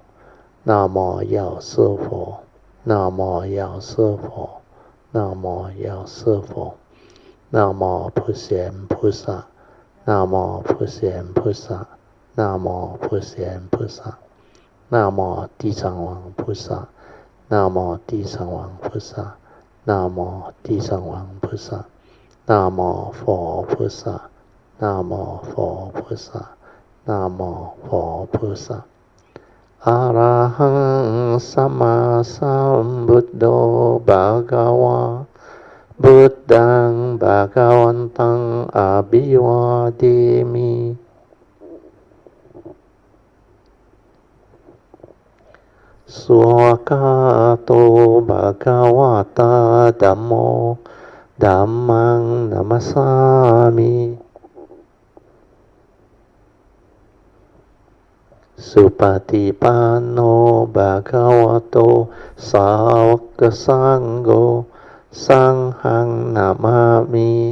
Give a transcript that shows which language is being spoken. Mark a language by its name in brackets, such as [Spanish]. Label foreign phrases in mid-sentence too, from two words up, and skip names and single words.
[Chinese] 南无药师佛，南无药师佛，南无药师佛，南无普贤菩萨，南无普贤菩萨，南无普贤菩萨，南无地藏王菩萨，南无地藏王菩萨，南无地藏王菩萨，南无佛菩萨，南无佛菩萨，南无佛菩萨。 [Pali] อะระหังสัมมาสัมพุทโธภะคะวะพุทธังภะคะวันตังอะภิวาเทมิ สุขะโตภะคะวะตาธัมโมธัมมังนัมมัสสามิสุปฏิปันโนภะคะวะโตสาวกสังโฆสังฆังนามามิ